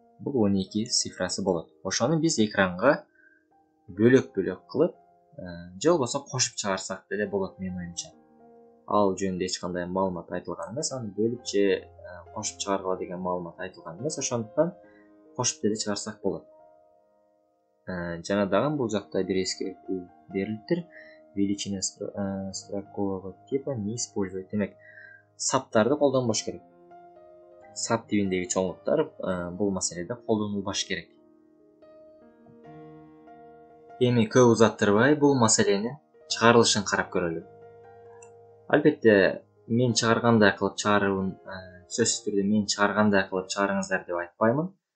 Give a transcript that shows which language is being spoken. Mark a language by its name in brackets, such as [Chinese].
[Kyrgyz] Бул 12 цифрасы болот. Ошону биз экранга бөлөк-бөлөк кылып, же болбосо кошуп чыгарсак деле болот менин оюмча. Ал жөнүндө эч кандай маалымат айтылган эмес, аны бөлүп же кошуп чыгаргыла деген маалымат айтылган эмес, ошондуктан кошуп деле чыгарсак болот. Жана дагы бул жакта бир эскертүү берилиптир. [Russian] Величина строкового типа не использовать. [Kyrgyz] Демек, саптарды колдонбош керек. Сап тибиндеги чоңдуктар бул маселеде колдонулбаш керек. Эми көп узаттырбай бул маселенин чыгарылышын карап көрөлү. Албетте, мен чыгаргандай кылып чыгарыбын, сөзсүз түрдө мен чыгаргандай кылып чыгарыңыздар деп айтпаймын.